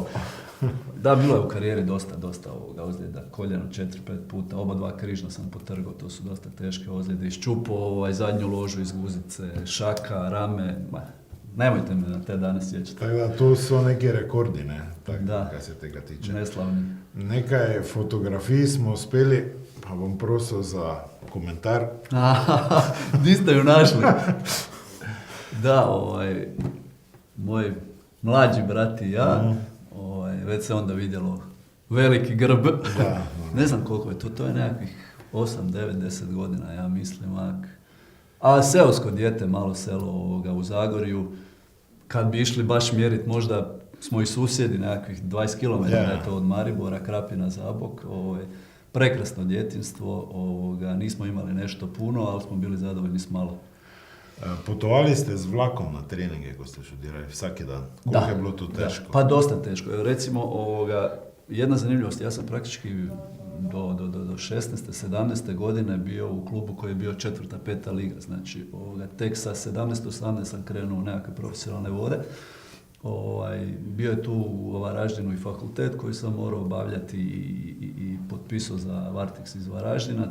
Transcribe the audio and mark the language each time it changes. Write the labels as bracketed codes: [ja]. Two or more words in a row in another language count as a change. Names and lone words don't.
[hr] Da, bilo je u karijeri dosta ozljeda, koljeno 4-5 puta, oba dva križno sam potrgao, to su dosta teške ozljede, iščupao zadnju ložu iz guzice, šaka, rame, nemojte me na te dane sjećati. Tako da, to su neki rekordi, ne? Tako da, kad se tega tiče. Neslavni. [sl] Nekaj fotografij smo uspeli, pa bom prosil za komentar. Di ste ju našli? [hr] Da, moj mlađi brat i ja, već se onda vidjelo veliki grb. Da. Ne znam koliko je to je nekakvih 8, 9, 10 godina, ja mislim. A seosko dijete, malo selo u Zagorju, kad bi išli baš mjerit, možda smo i susjedi, nekakvih 20 km je to od Maribora, Krapina, Zabok. Prekrasno djetinjstvo, nismo imali nešto puno, ali smo bili zadovoljni s malo. [sl] Potovali ste z vlakom na treninge, ko ste študirali, vsaki dan. Koliko je bilo to teško? [hr] Da, pa dosta teško. Recimo, jedna zanimljivost, ja sam praktički do 16. 17. godine bio u klubu koji je bio 4. 5. liga. Znači, tek sa 17. 18. sam krenuo u nekakve profesionalne vode. Bio je tu u Varaždinu i fakultet koji sam morao obavljati i potpisao za Varteks iz Varaždina.